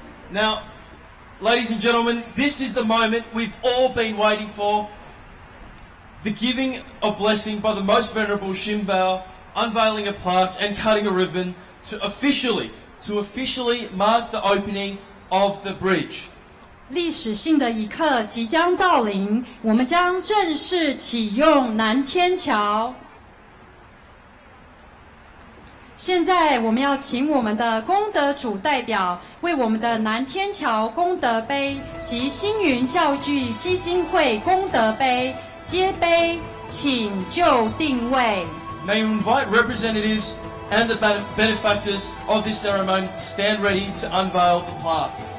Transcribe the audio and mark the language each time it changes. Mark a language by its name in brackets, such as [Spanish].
[English] Now, ladies and gentlemen, this is the moment we've all been waiting for. The giving of blessing by the Most Venerable Shimbao, unveiling of plaques and cutting a ribbon to officially mark the opening of the bridge. [Chinese] 历史性的一刻即将到临，我们将正式启用南天桥。现在我们要请我们的功德主代表为我们的南天桥功德碑及星云教育基金会功德碑接碑，请就定位。 [English] May you invite representatives and the benefactors of this ceremony to stand ready to unveil the plaque.